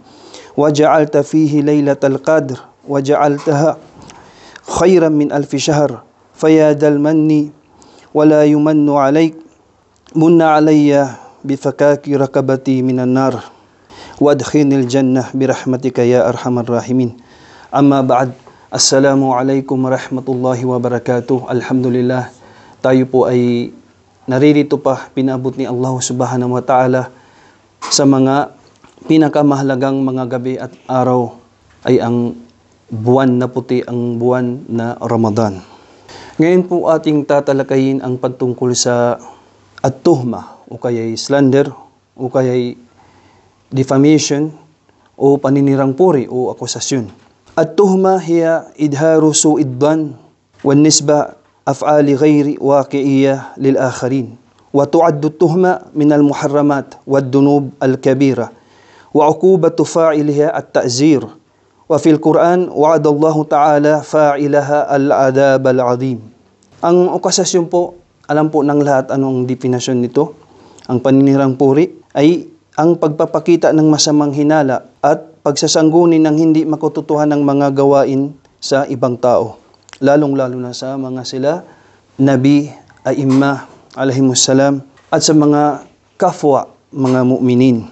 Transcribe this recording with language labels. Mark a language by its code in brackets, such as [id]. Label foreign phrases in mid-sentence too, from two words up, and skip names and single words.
[ar] وجعلت فيه ليلة القدر وجعلتها خيرا من 1000 شهر فيا ذا المن ولا يمن عليك من علي بفكاك ركبتي من النار وادخلني الجنة برحمتك يا أرحم الراحمين أما بعد السلام عليكم ورحمة الله وبركاته. [tl] Alhamdulillah, tayo po ay naririto pa, pinabot ni Allah [ar] سبحانه وتعالى [tl] sa mga pinakamahalagang mga gabi at araw ay ang buwan na puti, ang buwan na Ramadan. Ngayon po ating tatalakayin ang pagtungkol sa at-tuhma o kaya'y slander o kaya'y defamation o paninirang puri o akusasyon. [ar] التهمة هي إظهار سوء الظن والنسبة أفعال غير واقعية للآخرين وتعد التهمة من المحرمات والذنوب الكبيرة وعقوبة فاعلها التعزير وفي القرآن وعد الله تعالى فاعلها العذاب العظيم. [tl] Ang akusasyon po, alam po ng lahat anong definasyon nito. Ang paninirang puri ay ang pagpapakita ng masamang hinala at pagsasangguni ng hindi makututuhan ng mga gawain sa ibang tao. Lalong-lalo na sa mga sila, Nabi, Aimma, alaihimussalam, at sa mga kafwa, mga mu'minin.